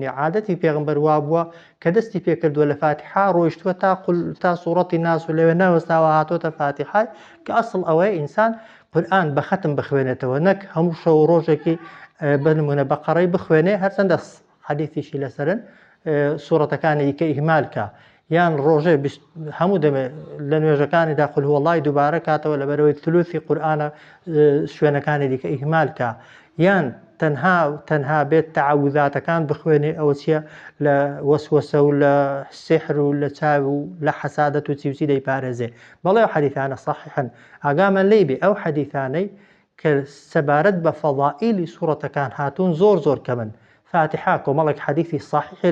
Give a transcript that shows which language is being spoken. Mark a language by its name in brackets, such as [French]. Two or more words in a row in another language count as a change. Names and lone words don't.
[Central Kurdish] عادەتی پێغەمبەر وا بووە کە دەستی پێکردووە لە فاتحا ڕۆیشتووە تا سوورەتی ناس و لەوێ نەوەستاوە هاتۆتە فاتحای کە ئەسڵ ئەوەیە ئینسان قورئان بە ختم بخوێنێتەوە نەک هەموو شەو ڕۆژێکی بنمونە بەقەڕەی بخوێنێ هەرچەندە حەدیثیشی لەسەرن سوورەتەکانی دیکە ئیهمالکە یان ڕۆژێ هەموو دەمێ لە نوێژەکانیدا [Arabic] قل هو الله [Central Kurdish] دووبارە کاتەوە لەبەرەوەی تلوثی قورئانە شوێنەکانی دیکە ئیهمالکە یان تەنها بێت تەعەوذاتەکان بخوێنێ ئەوە چیە لە وەسوەسە و لە سحر و لە چاو و لە حەسادەت و چیوچی دەیپارێزێ بەڵێ ئەو حەدیثانە صحیحن ئاگامان لێی بێ ئەو حەدیثانەی کە سەبارەت بە فەضائیلی سوورەتەکان هاتوون زۆر کەمن فاتحا کۆمەڵێک حەدیثی صحیحی